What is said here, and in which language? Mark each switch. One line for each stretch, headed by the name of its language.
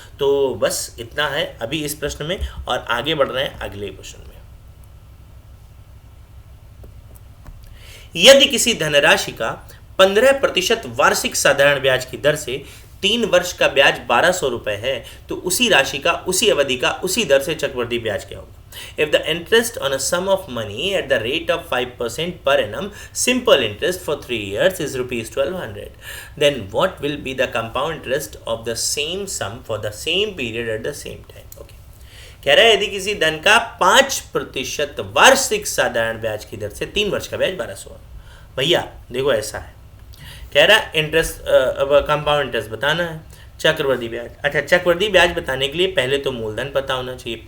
Hindi: तो बस इतना है अभी इस प्रश्न में, और आगे बढ़ रहे हैं अगले क्वेश्चन में। यदि किसी धनराशि का 15% वार्षिक साधारण ब्याज की दर से 3 वर्ष का ब्याज 1200 रुपए है, तो उसी राशि का, उसी अवधि का, उसी दर से चक्रवृद्धि ब्याज क्या होगा?
English: If the interest on a sum of money at the rate of 5% per annum, simple interest for 3 years is rupees 1200, then what will be the compound interest of the same sum for the same period at the same time? Okay.
Hindi: कह रहा है यदि किसी धन का 5% वार्षिक साधारण ब्याज की दर से 3 वर्ष का ब्याज 1200। भैया देखो ऐसा है, कह रहा है इंटरेस्ट, कंपाउंड इंटरेस्ट बताना है, चक्रवृद्धि ब्याज। अच्छा, चक्रवृद्धि ब्याज बताने के लिए पहले तो मूलधन पता होना चाहिए।